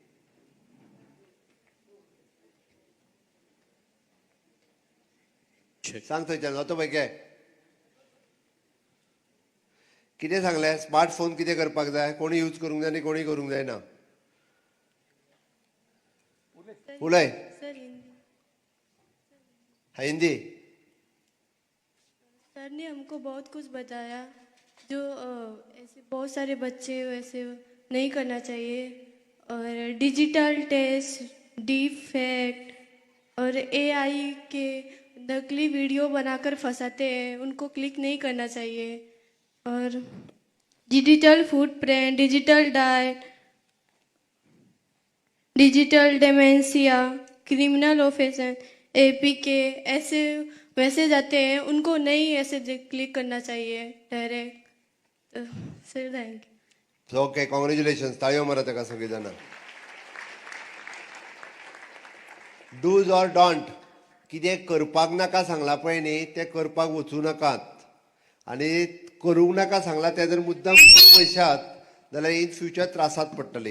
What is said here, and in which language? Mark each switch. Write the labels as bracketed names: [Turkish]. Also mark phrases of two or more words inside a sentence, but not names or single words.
[Konkani] सांग थंयच्यान वतो पळय घे. कितें सांगलें? स्मार्टफोन कितें करपाक जाय, कोणी यूज करूंक जाय आनी कोणी करूंक जायना. उलय. हिंदी. [Hindi] सर ने हमको बहुत कुछ बताया जो ऐसे बहुत सारे बच्चे वैसे नहीं करना चाहिए, और [English] digital test, deep fact [Hindi] और एआई के नकली वीडियो बनाकर फंसाते हैं, उनको क्लिक नहीं करना चाहिए. और [English] digital footprint, digital diet, digital dementia, criminal offense, APK [Hindi] ऐसे वैसे जाते हैं, उनको नहीं ऐसे क्लिक करना चाहिए डायरेक्ट. [English] sir thank you. okay, congratulations. [Konkani] ताळयो मारा ताका सगळीं जाणां. [English] dos or don'ts, [Konkani] कितें करपाक नाका सांगलां पळय न्ही, तें करपाक वचूं नाकात. आनी करूंक नाका सांगलां तें जर मुद्दाम करूंक वयशात जाल्यार [English] in future [Konkani] त्रासात पडटली.